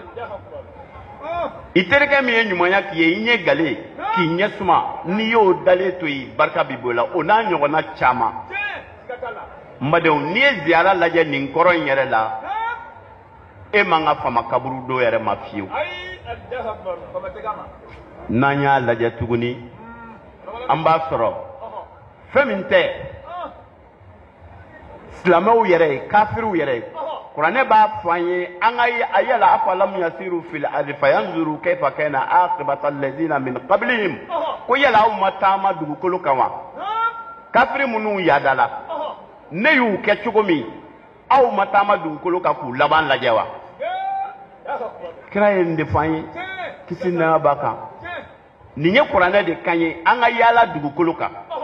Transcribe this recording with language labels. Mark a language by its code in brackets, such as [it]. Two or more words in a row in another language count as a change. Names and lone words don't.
[bm] i terikɛ min ye ɲumanya k'i ye i ɲɛ gale k'i ɲɛ suma n'i y'o dalen to yen barika bɛ bɔ i la o n'a ɲɔgɔnna caman n badenw n'i ye ziyara lajɛ nin kɔrɔ in yɛrɛ la e man ka fama kaburu dɔw yɛrɛ ma fiyewu n'an y'a lajɛ tuguni an b'a sɔrɔ fɛn min tɛ silamɛw yɛrɛ ye kafiriw yɛrɛ ye kuranɛ b'a fɔ an ye an ka a yala [ar] أفلم يسيروا في الأرض فينظروا كيف كان عاقبة الذين من قبلهم [bm] ko yala aw ma taama dugukolo kan wa kafiri minnu yadala ne y'u kɛ cogo min aw ma taama dugukolo kan k'u laban lajɛ wa kira ye nin de fɔ an ye kisi nɛɛma b'a kan nin ye kuranɛ de kan ye an ka yaala dugukolo kan